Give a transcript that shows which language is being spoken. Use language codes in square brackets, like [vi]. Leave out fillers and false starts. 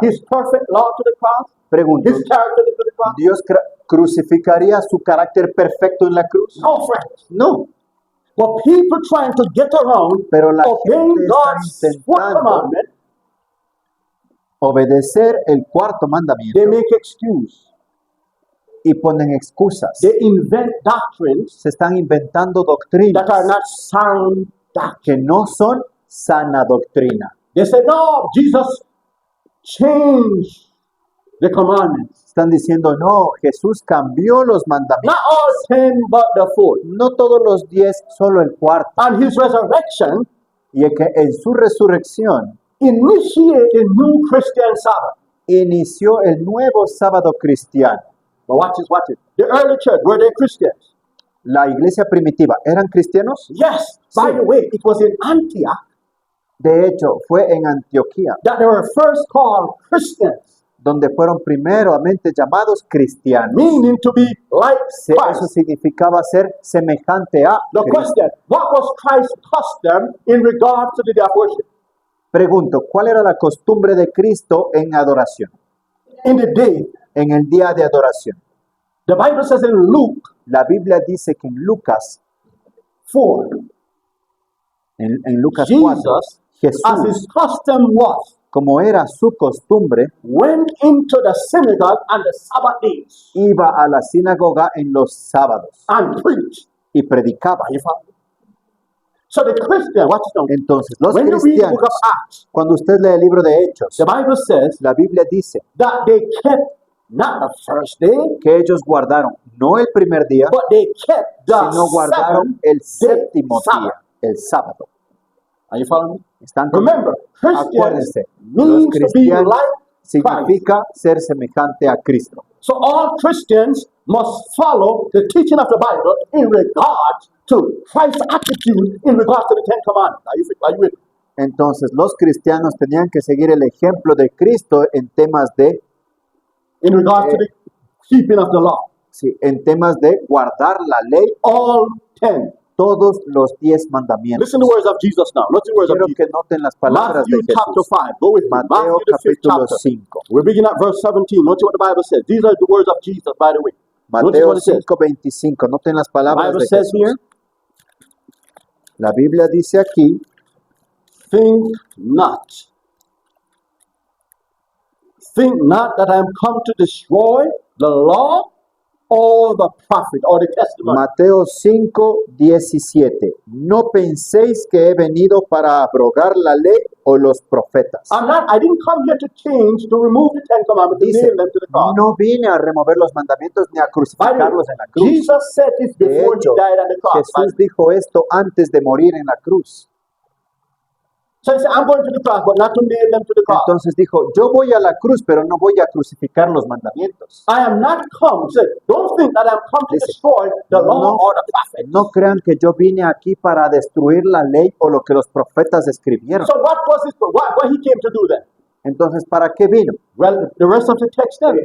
[en] his perfect law to the cross? [es] pregunto, [en] His character to the cross? [es] ¿Dios crucificaría su carácter perfecto en la cruz? [en] No, friends. [es] No, [en] But people trying to get around [es] pero la [en] obeying [es] gente está [en] God's fourth [es] intentando [en] commandment, [es] obedecer el cuarto mandamiento [en] they make excuse. [es] y ponen excusas. [en] They invent doctrines [es] Se están inventando doctrinas [en] that are not sound doctrine. [es] que no son sana doctrina. [en] They say, no, Jesus changed the commandments. [es] Están diciendo, no, Jesús cambió los mandamientos. [en] Not all 10, but the fourth. [es] No todos los 10, solo el cuarto. [en] And his resurrection [es] Y es que en su resurrección [en] initiated a new Christian Sabbath. [es] inició el nuevo sábado cristiano. [en] But watch it. The early church, were they Christians? [es] La iglesia primitiva, ¿eran cristianos? [en] Yes. By [es] Sí. [en] the way, it was in Antioch [es] De hecho, fue en Antioquía [en] that they were first called Christians, [es] donde fueron primeramente llamados cristianos. [en] meaning to be like [es] Eso [en] Christ. [es] significaba ser semejante a [en] The [es] Cristo. [en] question, what was Christ's custom in regard to the day of worship? [es] Pregunto, ¿cuál era la costumbre de Cristo en adoración? [en] In the day, [es] En el día de adoración. [en] the Bible says in Luke [es] La Biblia dice que en Lucas 4, En Lucas 4, [en] Jesus, as [es] Jesús, [en] his custom was, [es] como era su costumbre, [en] went into the synagogue on the Sabbath days [es] iba a la sinagoga en los sábados [en] and preached. [es] y predicaba. [en] Are you following? So the Christian, watch this now. [es] Entonces, los [en] When you read the [es] cristianos, [en] book of Acts, [es] cuando usted lee el libro de Hechos, [en] the Bible says [es] la Biblia dice [en] that they kept not the first day, [es] que ellos guardaron no el primer día, [en] but they kept the [es] sino guardaron el [en] seventh day [es] séptimo [en] Sabbath. [es] día, el sábado. [en] Are you following me? [es] ¿Están conmigo? [en] Remember, Christians [es] Acuérdense, los [en] means to be [es] cristianos [en] like Christ. [es] significa ser semejante a Cristo. [en] So all Christians must follow the teaching of the Bible in regards to Christ's attitude in regards to the Ten Commandments. Are you with me? [es] Entonces, los cristianos tenían que seguir el ejemplo de Cristo en temas de, [en] In regards to the keeping of the law. [es] sí, en temas de guardar la ley, [en] All 10. [es] todos los 10 mandamientos. [en] Listen to the words of Jesus now. Listen to the words of [es] Quiero [en] Jesus. [es] que noten las palabras de [en] Matthew chapter [es] Jesús. [en] 5. Go with me. [es] Mateo [en] Matthew the 5th [es] capítulo [en] chapter. [es] 5. [en] We're beginning at verse 17. Notice what the Bible says. These are the words of Jesus, by the way. Notice [es] Mateo [en] what it says. [es] 5:25. Noten las [en] The [es] palabras [en] Bible [es] de [en] says [es] Jesús. [en] here, [es] La Biblia dice aquí, [en] think not. Think not that I am come to destroy the law or the prophet or the testimony. [es] Mateo 5:17. No penséis que he venido para abrogar la ley o los profetas. [en] I didn't come here to change, to remove the Ten Commandments, to [es] Dice, [en] nail them to the cross. [es] no vine a remover los mandamientos ni a [en] By the way, [es] crucificarlos en la cruz. [en] Jesus said this [es] De [en] before [es] hecho, [en] he died on the cross. [es] Jesús dijo esto antes de morir en la cruz. [en] So he said, I'm going to the cross, but not to nail them to the cross. [es] Entonces dijo, yo voy a la cruz, pero no voy a crucificar los mandamientos. [en] I am not come. He said, don't think that I'm come to [es] Dice, [en] destroy the law [es] no, [en] or the prophet. [es] no crean que yo vine aquí para destruir la ley o lo que los profetas escribieron. [en] So what was his, what he came to do then? [es] Entonces, ¿para qué vino? [en] Well, the rest of the text then.